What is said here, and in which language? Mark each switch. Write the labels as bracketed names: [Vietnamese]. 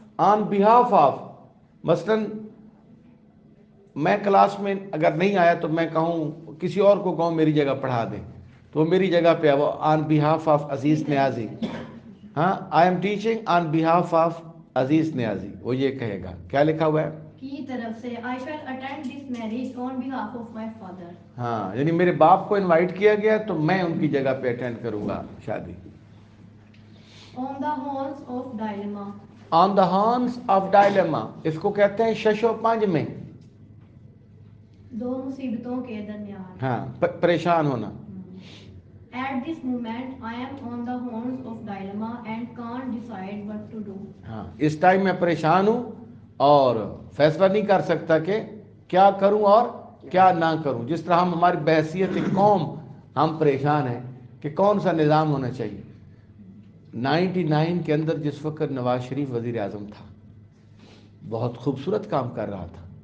[Urdu] On behalf of, مثلاً میں class میں اگر نہیں آیا تو میں کہوں کسی اور کو کہوں میری جگہ پڑھا دیں تو وہ میری جگہ پہ وہ آن بہاف آف عزیز نیازی. [English] ہاں، I am teaching on behalf of Aziz Niazi, [Urdu] وہ یہ کہے گا. کیا لکھا ہوا ہے؟ کی طرف سے [English] I shall attend this marriage on behalf of my father. [Urdu] ہاں، یعنی میرے باپ کو انوائٹ کیا گیا تو میں ان کی جگہ پہ اٹینڈ کروں گا شادی. [English] On the horns of dilemma. On the horns of dilemma, [Urdu] اس کو کہتے ہیں شش و پنج میں. دو مصیبتوں کے درمیان. ہاں، پریشان ہونا. [English] At this moment I am on the horns of dilemma and can't decide what to do. [Urdu] ہاں، اس ٹائم میں پریشان ہوں اور فیصلہ نہیں کر سکتا کہ کیا کروں اور کیا نہ کروں. جس طرح ہم ہماری بحیثیت قوم ہم پریشان ہیں کہ کون سا نظام ہونا چاہیے. 99 کے اندر جس وقت نواز شریف وزیر اعظم تھا بہت خوبصورت کام کر رہا تھا.